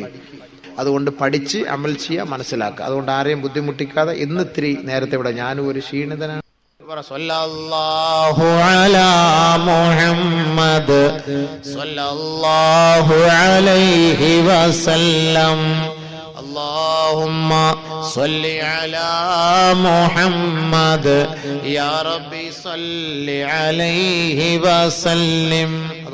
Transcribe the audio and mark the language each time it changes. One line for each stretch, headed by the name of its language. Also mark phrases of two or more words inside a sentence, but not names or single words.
Malayalam: അതുകൊണ്ട് പഠിച്ച് അമൽ ചെയ്യുക, മനസ്സിലാക്കുക. അതുകൊണ്ട് ആരെയും ബുദ്ധിമുട്ടിക്കാതെ ഇന്ന് ഇത്തിരി നേരത്തെ ഇവിടെ ഞാനും ഒരു ക്ഷീണിതനാണ്.
Arabic: صلى الله على محمد صلى الله عليه وسلم. اللهم صل على محمد يا ربي صل عليه وسلم.